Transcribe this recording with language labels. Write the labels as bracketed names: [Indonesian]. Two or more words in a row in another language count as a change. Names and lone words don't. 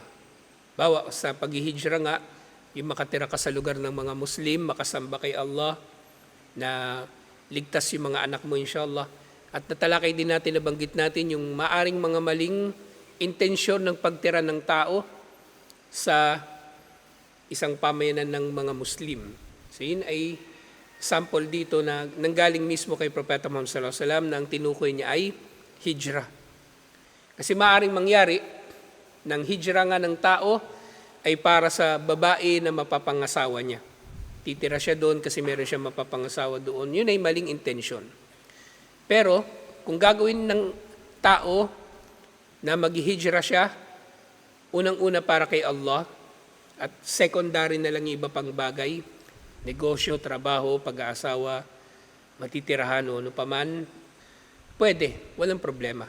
[Filipino] Bawa sa paghihijra nga, yung makatira ka sa lugar ng mga Muslim, makasamba kay Allah, na ligtas yung mga anak mo inshallah. At natalakay din natin, nabanggit natin yung maaring mga maling intensyon ng pagtira ng tao sa isang pamayanan ng mga Muslim. So yun ay sample dito na nanggaling mismo kay Propeta Muhammad [Arabic] صلى الله عليه وسلم [Filipino] na ang tinukoy niya ay hijra. Kasi maaring mangyari ng hijra nga ng tao ay para sa babae na mapapangasawa niya. Titira siya doon kasi meron siya mapapangasawa doon. Yun ay maling intensyon. Pero kung gagawin ng tao na maghihijra siya, unang-una para kay Allah at secondary na lang yung iba pang bagay, negosyo, trabaho, pag-aasawa, matitirahan o ano paman, pwede, walang problema.